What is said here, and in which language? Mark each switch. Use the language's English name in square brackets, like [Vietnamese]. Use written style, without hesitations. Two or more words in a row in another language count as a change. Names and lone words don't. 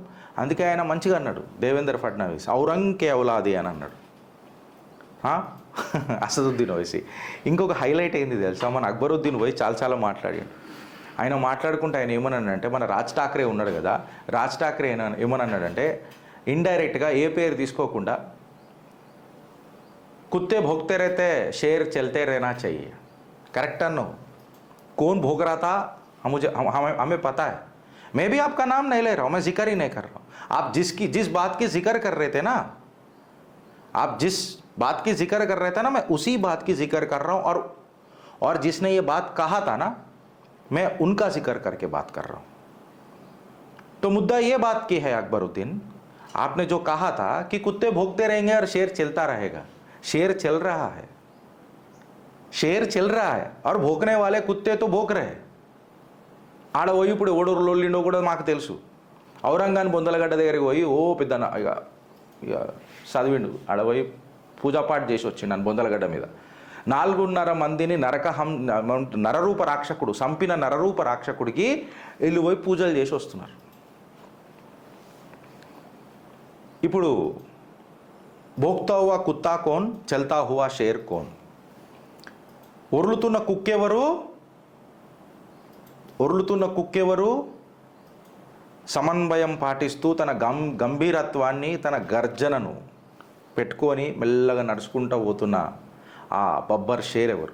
[Telugu] అందుకే ఆయన మంచిగా అన్నాడు దేవేంద్ర ఫడ్నవీస్, [Hindi] औरंगे औलादी [Telugu] అని అన్నాడు అసదుద్దీన్ ఓవైసీ. ఇంకొక హైలైట్ అయింది తెలుసా, మన అక్బరుద్దీన్ ఓవైసీ చాలా మాట్లాడాడు. ఆయన మాట్లాడుకుంటే ఆయన ఏమన్నాడంటే, మన రాజ్ ఠాక్రే ఉన్నాడు కదా, రాజ్ ఠాక్రే ఏమన్నాడంటే, ఇండైరెక్ట్గా ఏ పేరు తీసుకోకుండా [Hindi] कुत्ते भोगते रहते शेर चलते रहना चाहिए, करेक्ट अनो, कौन भोग रहा था हमें पता है, मैं भी आपका नाम नहीं ले रहा हूँ, मैं जिक्र ही नहीं कर रहा हूँ, आप जिस बात की जिक्र कर रहे थे ना, आप जिस बात की जिक्र कर रहे थे ना, मैं उसी बात की जिक्र कर रहा हूं, और जिसने ये बात कहा था ना, मैं उनका जिक्र करके बात कर रहा हूं। तो मुद्दा ये बात की है अकबरुद्दीन, आपने जो कहा था कि कुत्ते भौंकते रहेंगे और शेर चलता रहेगा, शेर चल रहा है, शेर चल रहा है, और भौंकने वाले कुत्ते तो भौंक रहे। [Telugu] ఆడ పోయి ఇప్పుడు ఎవడు లొల్లిండో కూడా మాకు తెలుసు. ఔరంగాని బొందలగడ్డ దగ్గరికి పోయి ఓ పెద్ద ఇక చదివిండు, ఆడ పోయి పూజాపాఠ చేసి వచ్చిండు నన్ను బొందలగడ్డ మీద. 4.5 మందిని నరరూప రాక్షకుడు సంపిన నరరూప రాక్షకుడికి వీళ్ళు పోయి పూజలు చేసి వస్తున్నారు. [Hindi] ఇప్పుడు भोक्ता हुआ कुत्ता कौन, चलता हुआ शेर कौन? [Telugu] ఒర్లుతున్న కుక్కెవరు, సమన్వయం పాటిస్తూ తన గంభీరత్వాన్ని, తన గర్జనను పెట్టుకొని మెల్లగా నడుచుకుంటూ పోతున్న ఆ [Hindi] बब्बर शेर [Telugu] ఎవరు?